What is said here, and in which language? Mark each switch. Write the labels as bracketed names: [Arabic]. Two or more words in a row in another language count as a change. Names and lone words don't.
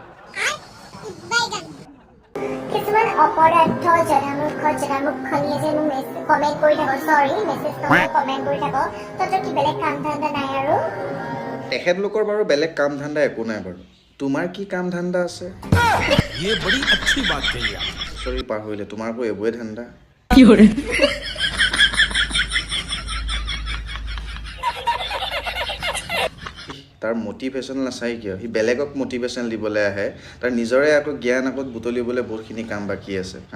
[Assamese] কিছুমান অপৰাধ জনামুখনিয়ে যে মোক কমেণ্ট কৰি থাকো সৰি মেছেজ কৰি কমেণ্ট কৰি থাকো তহঁতৰ কি বেলেগ কাম ধান্দা নাই আৰু তেখেতলোকৰ বাৰু বেলেগ কাম ধান্দা একো নাই বাৰু তোমাৰ কি কাম ধান্দা আছে [Hindi] ये बड़ी अच्छी बात कही आप [Assamese] সৰি পাহৰিলে তোমাৰ আকৌ এইবোৰে ধান্দা তাৰ মটিভেশ্যন নাচাই কিয় সি বেলেগক মটিভেশ্যন দিবলৈ আহে তাৰ নিজৰে আকৌ জ্ঞান আগত বুটলিবলৈ বহুতখিনি কাম বাকী আছে হা